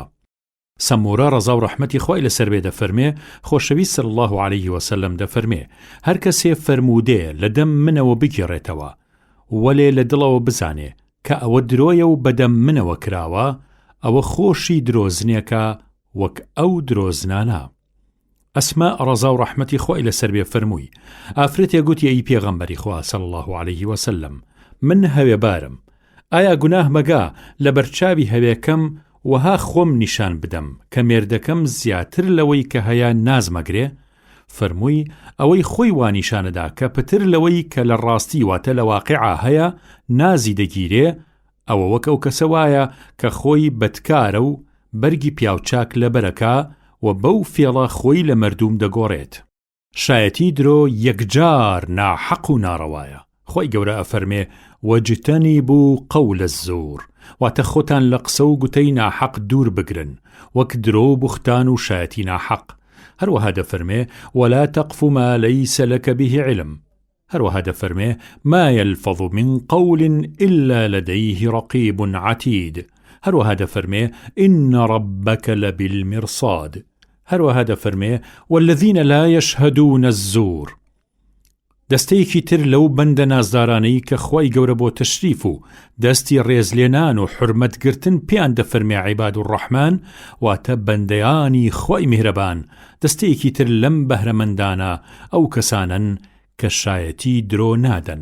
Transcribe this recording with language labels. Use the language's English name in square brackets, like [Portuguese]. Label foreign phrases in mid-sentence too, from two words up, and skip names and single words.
[Central Kurdish] سەمورە ڕەزا و ڕەحمەتی خۆی لەسەر بێ دەفەرمێ خۆشەویست [Arabic] صلی الله عليه وسلم [Central Kurdish] دەفەرمێ هەر کەسێ فەرمودێ لە دەم منەوە بگێڕێتەوە وەلێ لە دڵەوە بزانێ کە ئەوە درۆیە و بەدەم منەوە کراوە، ئەوە خۆشی درۆزنێکە وەک ئەو درۆزنانە. ئەسما ڕەزا و ڕەحمەتی خۆی لەسەر بێ فەرمووی ئافرەتێ گوتی ئەی پێغەمبەری خوا [Arabic] صلی الله عليه وسلم [Central Kurdish] من هەوێبارم، ئایا گوناه مەگا لە بەرچاوی هەوێکەم وەها خۆم نیشان بدەم کە مێردەکەم زیاتر لەوەی کە هەیە ناز مەگرێ؟ فەرمووی ئەوەی خۆی وانیشانەدا کە پتر لەوەی کە لە ڕاستی واتە لە واقعا هەیە نازی دەگیرێ، ئەوە وەک ئەو کەسە وایە کە خۆی بەدکارە و بەرگی پیاوچاک لەبەرەکە و بەو فێڵە خۆی لە مەردوم دەگۆڕێت. شایەتی درۆ یەکجار ناحەق و ناڕەوایە. خۆی گەورە ئەفەرمێ [Arabic] وەجتەنیبوو قەول الزوور، [Central Kurdish] واتە خۆتان لە قسە و گوتەی ناحەق دوور بگرن وەک درۆ و بوختان و شایەتی ناحەق. هەروەها دەفەرمێ [Arabic] ولا تقف ما ليس لك به علم. [Central Kurdish] هەروەها دەفەرمێ [Arabic] ما يلفظ من قول إلا لديه رقيب عتيد. [Central Kurdish] هەروەها دەفەرمێ [Arabic] إن ربك لبالمرصاد. [Central Kurdish] هەروەها دەفەرمێ [Arabic] والذين لا يشهدون الزور. [Central Kurdish] دەستەیەکی تر لەو بەندە نازدارانەی کە خۆی گەورە بۆ تەشریف و دەستی ڕێزلێنان و حورمەتگرتن پێیان دەفەرمێ [Arabic] عیباد الرحمن [Central Kurdish] واتە بەندەیانی خۆی میهرەبان. دەستەیەکی تر لەم بەهرەمەندانە ئەو کەسانن کە شایەتی درۆ نادەن.